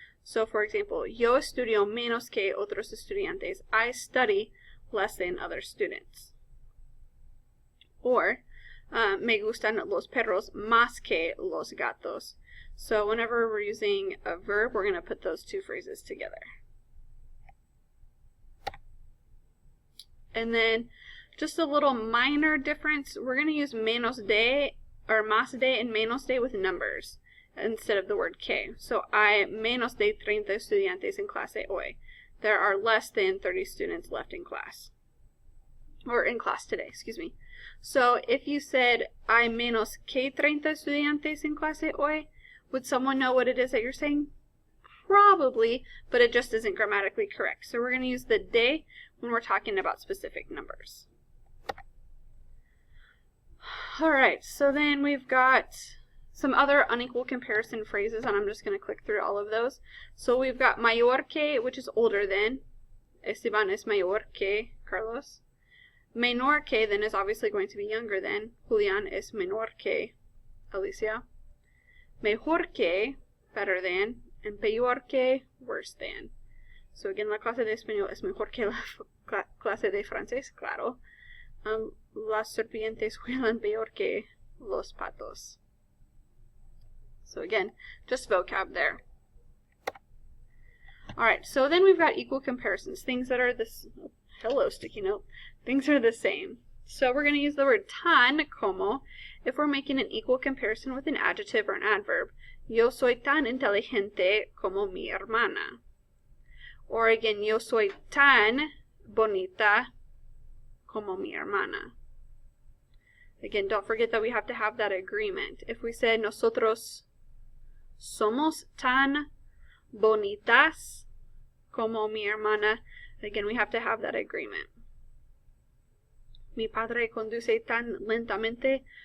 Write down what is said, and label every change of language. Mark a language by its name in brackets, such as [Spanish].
[English] So for example, [Spanish] yo estudio menos que otros estudiantes. [English] I study less than other students. [Spanish] Or, me gustan los perros más que los gatos. [English] So whenever we're using a verb, we're going to put those two phrases together. And then, just a little minor difference, we're going to use menos de, or más de and menos de with numbers instead of the word que. [Spanish] So, hay menos de 30 estudiantes en clase hoy. [English] There are less than 30 students left in class. Or in class today, excuse me. So if you said, [Spanish] hay menos que 30 estudiantes en clase hoy, [English] would someone know what it is that you're saying? Probably, but it just isn't grammatically correct. So we're going to use the de when we're talking about specific numbers. Alright, so then we've got some other unequal comparison phrases, and I'm just going to click through all of those. So we've got mayor que, which is older than. [Spanish] Esteban es mayor que Carlos. [English] Menor que then is obviously going to be younger than. [Spanish] Julian es menor que Alicia. Mejor que, [English] better than. [Spanish] And peor que, [English] worse than. So again, [Spanish] la clase de español es mejor que la clase de francés, claro. Las serpientes juegan peor que los patos. [English] So again, just vocab there. Alright, so then we've got equal comparisons. Things that are this. Hello, sticky note. Things are the same. So we're going to use the word tan como if we're making an equal comparison with an adjective or an adverb. [Spanish] Yo soy tan inteligente como mi hermana. [English] Or again, [Spanish] yo soy tan bonita como mi hermana. [English] Again, don't forget that we have to have that agreement. If we said [Spanish] nosotros somos tan bonitas como mi hermana, [English] again, we have to have that agreement. [Spanish] Mi padre conduce tan lentamente